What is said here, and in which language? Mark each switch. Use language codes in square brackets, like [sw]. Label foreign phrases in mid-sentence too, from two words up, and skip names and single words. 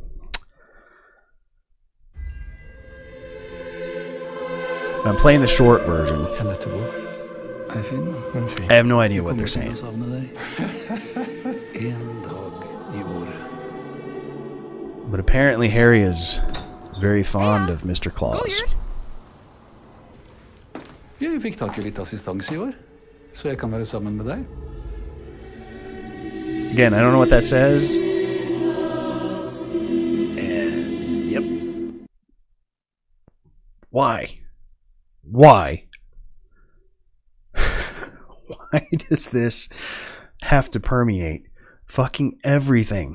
[en] I'm playing the short version. I have no idea what they're saying. But apparently Harry is very fond of Mr. Claus. [no] Vi fikk tak I litt assistanse I år, så jeg kan være sammen med deg. [en] Again, I don't know what that says. And, yep. Why? Why does this have to permeate fucking everything?